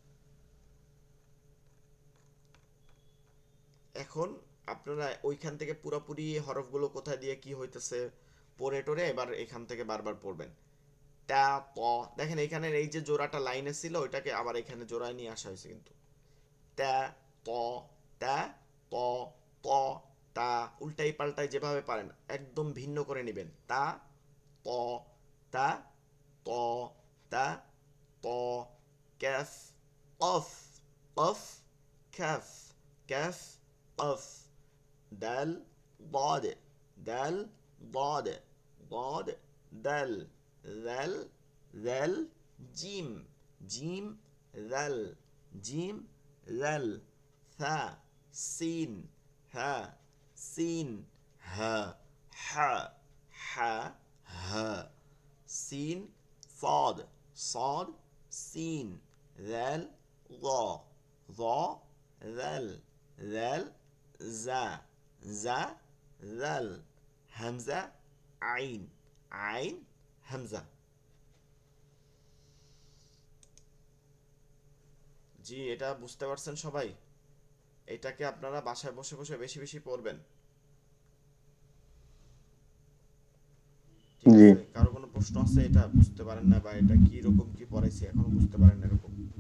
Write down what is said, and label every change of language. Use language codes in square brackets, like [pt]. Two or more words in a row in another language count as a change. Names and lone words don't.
[bn] এখন আপনারা ওইখান থেকে পুরোপুরি হরফগুলো কোথায় দিয়ে কি হইতেছে পড়ে টোরে এবার এখান থেকে বারবার পড়বেন। টা, ত। দেখেন এখানে এই যে জোড়াটা লাইনে ছিল ওইটাকে আবার এখানে জোড়ায় নিয়ে আসা হয়েছে কিন্তু। টা, ত, টা, ত, ত, তা। উল্টাই পাল্টাই যেভাবে পারেন একদম ভিন্ন করে নেবেন। তা, ত, তা, ত, তা, ত। ক্যাফ, অফ, অফ, ক্যাফ, ক্যাফ, অফ। [ar] دال، ضاد، دال، ضاد، ضاد، دال، ذل، ذل، جيم، جيم، ذل، جيم، ذل، ثا، سين، ها، سين، ها، ح، ح، ها. سين، صاد، صاد، سين، ذال، ظا، ظا، ذل، ذل، زا، زا، ذل، همزة، عين، عين، همزة. [bn] জি, এটা বুঝতে পারছেন সবাই? এটাকে আপনারা বাসায় বসে বসে বেশি বেশি পড়বেন। ঠিক জি, আছে? কারো কোনো প্রশ্ন আছে এটা বুঝতে পারেন না, বা এটা কি রকম কি পড়াইছি এখনো বুঝতে পারেন না এরকম?